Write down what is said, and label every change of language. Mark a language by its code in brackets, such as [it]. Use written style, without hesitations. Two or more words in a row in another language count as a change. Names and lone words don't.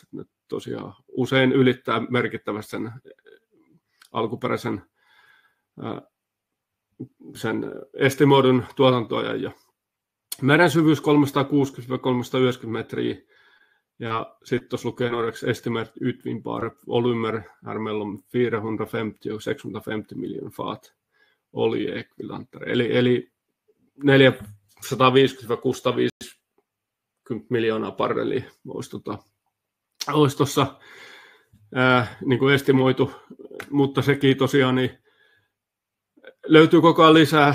[fi] Ne tosiaan usein ylittää merkittävästi sen alkuperäisen sen estimoidun tuotantoajan. Ja meren syvyys 360-390 metriä. Ja sitten tuossa lukee norjaksi [sv] estimerat utvinnbara volymer är mellan 450 och 650 miljoner fat oljeekvivalenter. [fi] Eli 450-650 miljoonaa barrelia olisi tuossa niin kuin estimoitu, mutta sekin tosiaan niin löytyy koko ajan lisää.